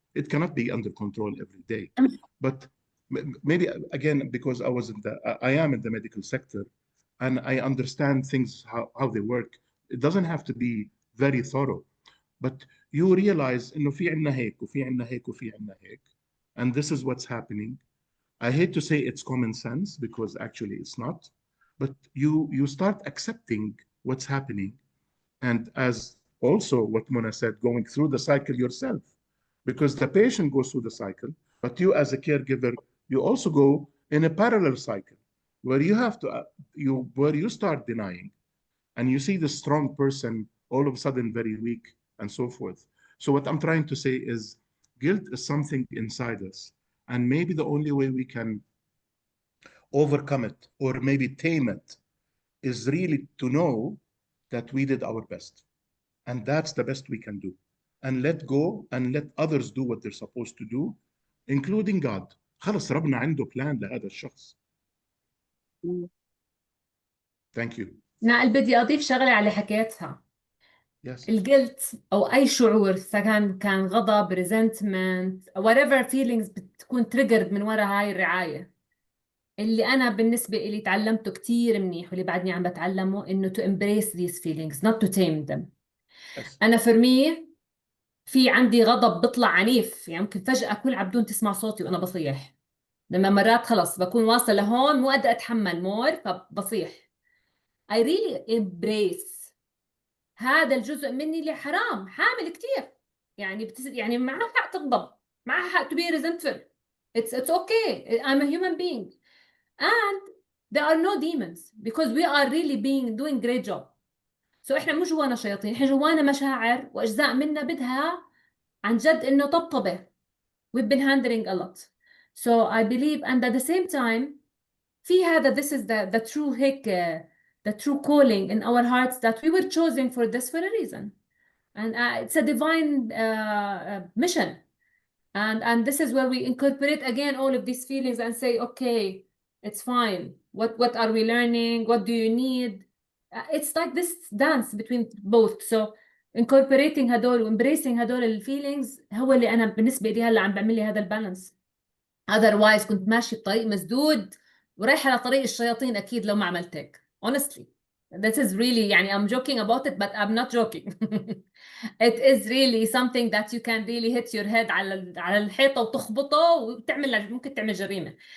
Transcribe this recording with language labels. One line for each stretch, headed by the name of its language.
English: It cannot be under control every day. But maybe, again, because I am in the medical sector, and I understand things, how they work, it doesn't have to be very thorough. But you realize
Arabic: إنه في عنا هيك
English: وفي عنا هيك وفي عنا هيك, and this is what's happening. I hate to say it's common sense, because actually it's not. But you start accepting what's happening, and as also what Mona said, going through the cycle yourself, because the patient goes through the cycle, but you as a caregiver, you also go in a parallel cycle where you have to where you start denying, and you see the strong person all of a sudden very weak, and so forth. So what I'm trying to say is, guilt is something inside us, and maybe the only way we can overcome it, or maybe tame it, is really to know that we did our best, and that's the best we can do, and let go and let others do what they're supposed to do, including God.
Arabic: خلص ربنا عنده بلان لهذا الشخص.
English: Thank you.
Arabic: نائل، بدي أضيف شغلة على حكيتها.
English: Yes.
Arabic: الجلت أو أي شعور، كان غضب، resentment،
English: whatever feelings
Arabic: بتكون triggered من وراء هاي الرعاية. اللي أنا بالنسبة إلي تعلمته كتير منيح، واللي بعدني عم بتعلمه، إنه
English: to embrace these feelings, not to tame them. Yes.
Arabic: أنا
English: for me
Arabic: في عندي غضب بيطلع عنيف، يعني ممكن فجأة كل عبدون تسمع صوتي وأنا بصيح. لما مرات خلص بكون واصلة لهون مو قادرة أتحمل مور، فبصيح.
English: I really embrace
Arabic: هذا الجزء مني اللي حرام، حامل كتير، يعني معها حق تغضب، معها حق
English: to be resentful. It's okay. I'm a human being. And there are no demons, because we are really doing great job.
Arabic: So إحنا مو جوانا شياطين، إحنا جوانا مشاعر وأجزاء منا بدها عن جد إنه طبطبة.
English: We've been handling a lot. So I believe, and at the same time,
Arabic: في هذا,
English: this is the true هيك, the true calling in our hearts, that we were chosen for this for a reason. And it's a divine mission. And this is where we incorporate again all of these feelings and say, okay, it's fine. What are we learning? What do you need? It's like this dance between both.
Arabic: So incorporating هدول وembracing هدول الفيلينجز هو اللي أنا بالنسبة لي هلا عم بعمل لي هذا البالانس. Otherwise كنت ماشي بطريق مسدود ورايحة على طريق الشياطين أكيد لو ما عملت هيك.
English: Honestly, this is really, يعني I'm joking about it, but I'm not joking. It is really something that you can really hit your head
Arabic: على الحيطة وتخبطه وتعمل ممكن تعمل جريمة.